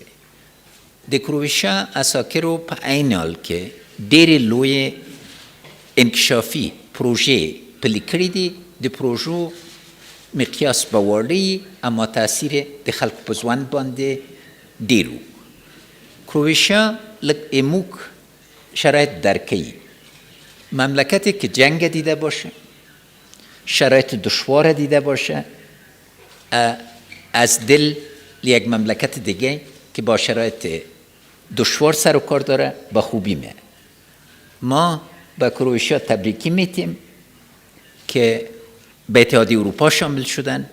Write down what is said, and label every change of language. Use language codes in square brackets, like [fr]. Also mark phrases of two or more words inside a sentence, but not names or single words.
[ps] د کرواتیا اساکرو په عین حال کې ډېرې لویې انکشافي پروژې پلي کړي دي. د پروژو مقیاس به واړه اما تاثیر د خلکو په ژوند باندې ډېر و. کرواتیا لږ اموک شرایط درک کوي. [fa] مملکتی که جنگ دیده باشه، شرایط دشوار دیده باشه، از دل یک مملکت دیگه که با شرایط دشوار سر و کار داره با خوبی میه. ما به کرواتیا تبریکی میتیم که به اتحادیه اروپا شامل شدن.